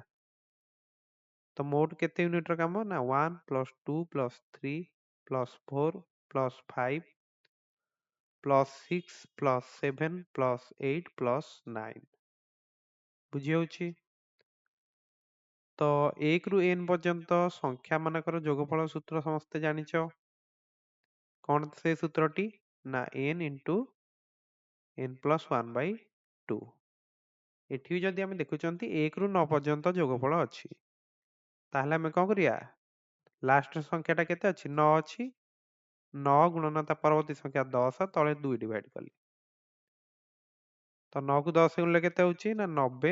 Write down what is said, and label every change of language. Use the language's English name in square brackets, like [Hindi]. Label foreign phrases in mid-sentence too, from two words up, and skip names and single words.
[Odia] ତ ମୋଟ କେତେ ୟୁନିଟର କାମ ନା 1 + 2 + 3 + 4 + 5 + 6 + 7 + 8 + 9। ବୁଝି ହଉଛି? ତ 1 ରୁ n ପର୍ଯ୍ୟନ୍ତ ସଂଖ୍ୟା ମାନଙ୍କର ଯୋଗଫଳ ସୂତ୍ର ସମସ୍ତେ ଜାଣିଛ। କଣ ସେ ସୂତ୍ରଟି? ନା [English] n into n plus 1 by 2। [Odia] ଏଠି ଯଦି ଆମେ ଦେଖୁଛନ୍ତି 1 ରୁ 9 ପର୍ଯ୍ୟନ୍ତ ଯୋଗଫଳ ଅଛି, ତାହେଲେ ଆମେ କଣ କରିବା? ଲାଷ୍ଟ ସଂଖ୍ୟାଟା କେତେ ଅଛି? 9 ଅଛି। 9 ଗୁଣନ ତା ପରବର୍ତ୍ତୀ ସଂଖ୍ୟା 10 ତଳେ 2 ଡିଭାଇଡ କଲି। ତ 9 କୁ 10 ଗୁଣିଲେ କେତେ ହଉଛି? ନା 90।